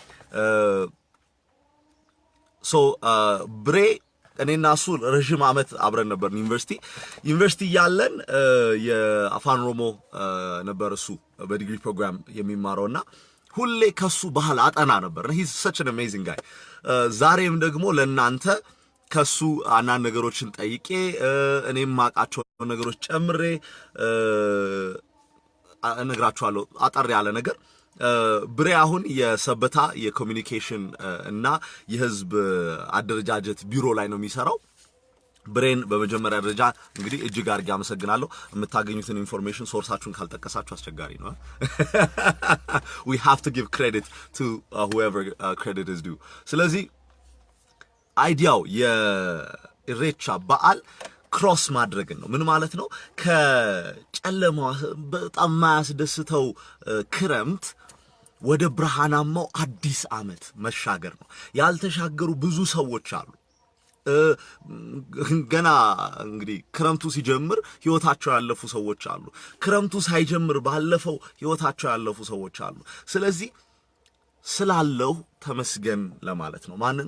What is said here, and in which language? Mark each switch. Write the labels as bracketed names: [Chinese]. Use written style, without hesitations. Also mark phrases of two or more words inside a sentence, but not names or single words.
[Amharic] ሶ ብሬ እኔና እሱ ረጅም አመት አብረን ነበር ዩኒቨርሲቲ ያለን የአፋን ኦሮሞ ነበር እሱ በዲግሪ ፕሮግራም የሚማረውና ሁሌ ከሱ ባህል አጠና ነበር [English] he's such an amazing guy [Amharic] ዛሬም ደግሞ ለናንተ ከሱ አንዳንድ ነገሮችን ጠይቄ እኔም ማቃቸው ነገሮች ጨምሬ እነግራችኋለሁ አጠር ያለ ነገር ብሬ አሁን የሰበታ የኮሚኒኬሽን እና የህዝብ አደረጃጀት ቢሮ ላይ ነው የሚሰራው። ብሬን በመጀመሪያ ደረጃ እንግዲህ እጅግ አድርጌ አመሰግናለሁ። የምታገኙትን ኢንፎርሜሽን ሶርሳችሁን ካልጠቀሳችሁ አስቸጋሪ ነው። [English] we have to give credit to whoever credit is due። [Amharic] ስለዚህ አይዲያው የኢሬቻ በዓል ክሮስ ማድረግን ነው። ምን ማለት ነው? ከጨለማ በጣም ማያስደስተው ክረምት ወደ ብርሃናማው አዲስ ዓመት መሻገር ነው። ያልተሻገሩ ብዙ ሰዎች አሉ። ገና እንግዲህ ክረምቱ ሲጀምር ህይወታቸው ያለፉ ሰዎች አሉ። ክረምቱ ሳይጀምር ባለፈው ህይወታቸው ያለፉ ሰዎች አሉ። ስለዚህ ስላለው ተመስገን ለማለት ነው። ማንን?